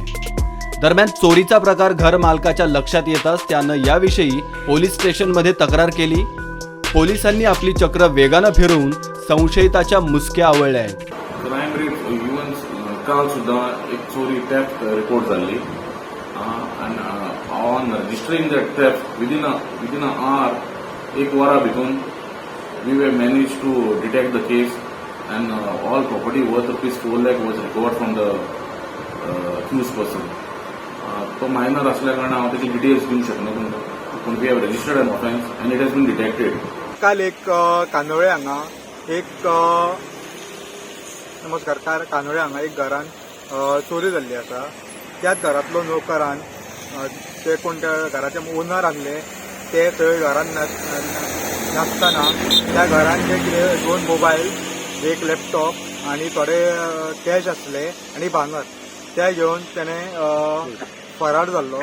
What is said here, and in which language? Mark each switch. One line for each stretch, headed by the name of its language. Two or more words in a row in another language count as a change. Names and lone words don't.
Marathi: दरम्यान चोरीचा प्रकार घर मालकाच्या लक्षात येताच त्यानं याविषयी पोलीस स्टेशनमध्ये तक्रार केली. पोलिसांनी आपली चक्र वेगानं फिरवून संशयिताच्या मुसक्या आवळल्या आहेत.
English: crime rate even
Marathi: काल सुद्धा एक चोरी
English: theft report
Marathi: झाली.
English: On registering that theft within an hour,
Konkani: एक वरा भितून
English: we way manage to detect the case and all property worth ₹4 lakh was recovered from the accused person.
Konkani: तो मायनर असल्या कारणान हांव त्याची डिटेल्स दिवंक शकना तुमकां.
English: पण we have registered an offence and it has been detected.
Konkani: काल एक कांदोळे हांगा एक नमस्कार. कानोळे हांगा एक घरान चोरी जाल्ली आसा. त्याच घरांतलो नोकरान ते कोण त्या घराचे ओनर आसले ते थंय घरान नासतना त्या घरान जे कितें 2 मोबायल, एक लॅपटॉप आनी थोडे कॅश आसले आनी भांगर ते घेवन तेणें फरार जाल्लो.